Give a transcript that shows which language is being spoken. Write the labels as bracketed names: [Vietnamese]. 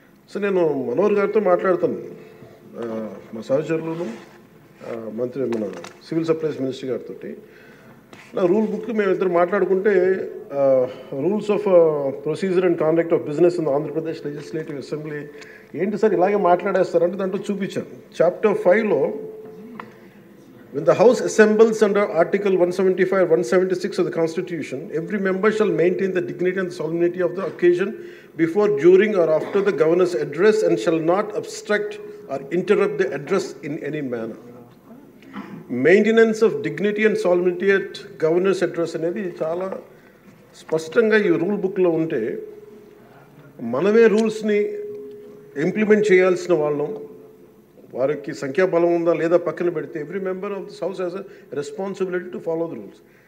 [Telugu] So నేను మనోహర్ గారితో మాట్లాడుతాను, మా సహచరులను మన సివిల్ సప్లైస్ మినిస్టర్ గారితో. నా రూల్ బుక్ మేమిద్దరు మాట్లాడుకుంటే rules of procedure and conduct of business in Andhra Pradesh legislative assembly ఏంటి సార్ ఇలాగే మాట్లాడేస్తారంటే దాంట్లో చూపించాను. [English] Chapter 5లో when the house assembles under article 175 176 of the constitution, every member shall maintain the dignity and the solemnity of the occasion before, during or after the governor's address and shall not obstruct or interrupt the address in any manner. Maintenance of dignity and solidity at governor's address [Telugu] అనేది చాలా స్పష్టంగా ఈ rule బుక్లో ఉంటే మనమే రూల్స్ని implement చేయాల్సిన వాళ్ళం. వారికి సంఖ్యాబలం ఉందా లేదా పక్కన పెడితే [English] Every member of this house has a responsibility to follow the rules.